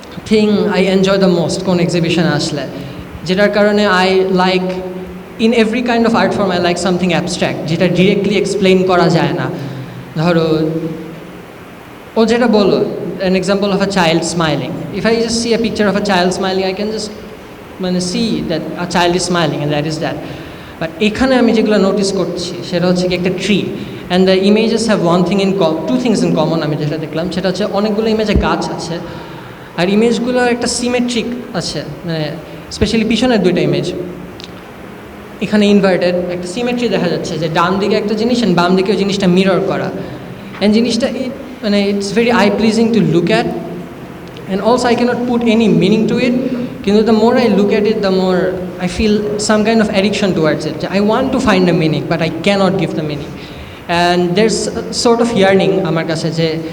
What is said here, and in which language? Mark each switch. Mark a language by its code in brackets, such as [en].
[en] thing I enjoy the most [bn] কোন এক্সিবিশনে আসলে যেটার কারণে [en] I like in every kind of art form I like something abstract [bn] যেটা directly explain করা যায় না ধরো ও যেটা বললো [en] an example of a child smiling. If I just see a picture of a child smiling, I can just see that a child is smiling and that is that. [bn] But এখানে আমি যেগুলো notice করছি সেটা হচ্ছে কি একটা [en] tree and the images have one thing in two things in common [bn] আমি যেটা দেখলাম সেটা হচ্ছে অনেকগুলো ইমেজে গাছ আছে আর ইমেজগুলো একটা সিমেট্রিক আছে মানে স্পেশালি পিছনের দুইটা ইমেজ এখানে ইনভার্টেড একটা সিমেট্রি দেখা যাচ্ছে যে ডান দিকে একটা জিনিস [en] and [bn] বাম দিকে ওই জিনিসটা মিরর করা [en] and জিনিসটা মানে it's very eye pleasing to look at and also I can't put any meaning to it কিন্তু the more I look at it the more I feel some kind of addiction towards it I want to find the meaning but I can't give the meaning and there sort of yearning [bn] আমার কাছে যে